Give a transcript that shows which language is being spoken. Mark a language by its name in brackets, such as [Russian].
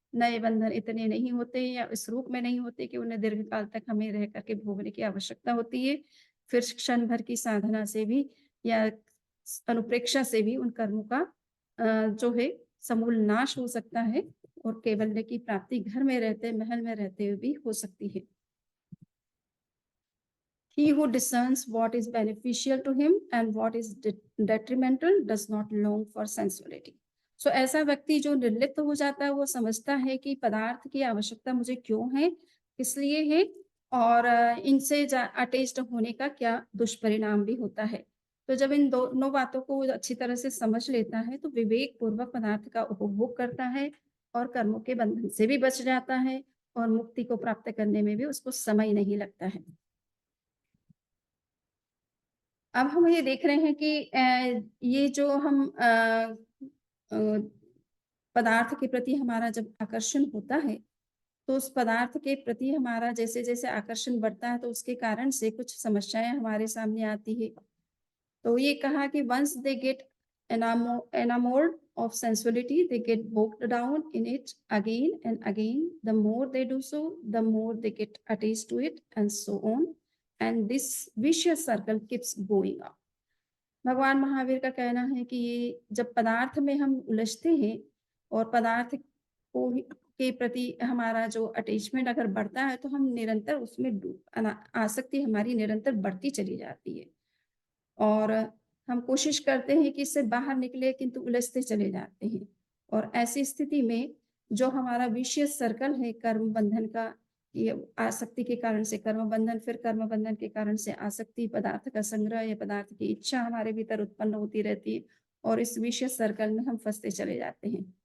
[Hindi] नए बंधन इतने नहीं होते या इस रूप में नहीं होते कि उन्हें दीर्घकाल तक हमें रह कर के भोगने की आवश्यकता होती है। फिर क्षण भर की साधना से भी या अनुप्रेक्षा से भी उन कर्मों का जो है समूल नाश हो सकता है और कैवल्य की प्राप्ति घर में रहते, महल में रहते हुए भी हो सकती है। [English] He who discerns what is beneficial to him and what is detrimental does not long for sensuality. [Hindi] So ऐसा व्यक्ति जो निर्लिप्त हो जाता है, वो समझता है कि पदार्थ की आवश्यकता मुझे क्यों है, किस लिए है और इनसे अटैच्ड होने का क्या दुष्परिणाम भी होता है। तो जब इन दोनों बातों को वो अच्छी तरह से समझ लेता है, तो विवेक पूर्वक पदार्थ का उपभोग करता है और कर्मों के बंधन से भी बच जाता है और मुक्ति को प्राप्त करने में भी उसको समय नहीं लगता है। अब हम ये देख रहे हैं कि ये जो हम अ, पदार्थ के प्रति हमारा जब आकर्षण होता है, तो उस पदार्थ के प्रति हमारा जैसे-जैसे आकर्षण बढ़ता है, तो उसके कारण से कुछ समस्याएँ हमारे सामने आती है। तो ये कहा कि [English] Once they get enamored of sensuality, they get bogged down in it again and again. The more they do so, the more they get attached to it, and so on. And this vicious circle keeps going up. [Hindi] भगवान महावीर का कहना है कि ये जब पदार्थ में हम उलझते हैं और पदार्थ को के प्रति हमारा जो अटैचमेंट अगर बढ़ता है तो हम निरंतर उसमें आसक्ति हमारी निरंतर बढ़ती चली जाती है और हम कोशिश करते हैं कि इससे बाहर निकले किंतु उलझते चले जाते हैं और ऐसी स्थिति में जो हमारा विशेष सर्कल है कर्म बंधन का ये आसक्ति के कारण से कर्म बंधन, फिर कर्म बंधन के कारण से आसक्ति, पदार्थ का संग्रह या पदार्थ की इच्छा हमारे भीतर उत्पन्न होती रहती है और इस विशेष सर्कल में हम फंसते चले जाते हैं।